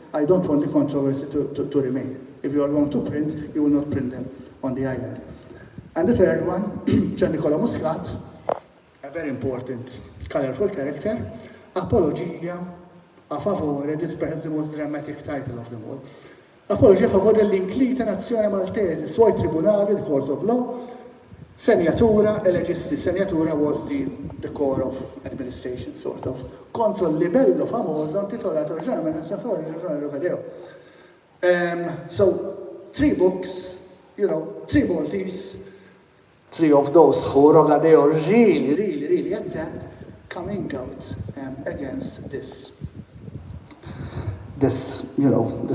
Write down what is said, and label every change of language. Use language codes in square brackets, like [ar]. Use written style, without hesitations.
[en] I don't want the controversy to remain. If you are going to print, you will not print them on the island. And the third one, Gian Nicola Muscat, a very important, colorful character, [it] Apologia a favore, [en] this is perhaps the most dramatic title of them all. [it] Apologia a favore dell'Inclita Nazione Maltese, suoi tribunali, [en] the Court of Law, [it] Segnatura, elegisti. [en] Segnatura was the core of administration, sort of. [it] Contro il libello famoso intitolato Ragionamenti di Rogadeo. [en] So, 3 books, 3 Maltese, 3 of those who Rogadeo really attacked, coming out against this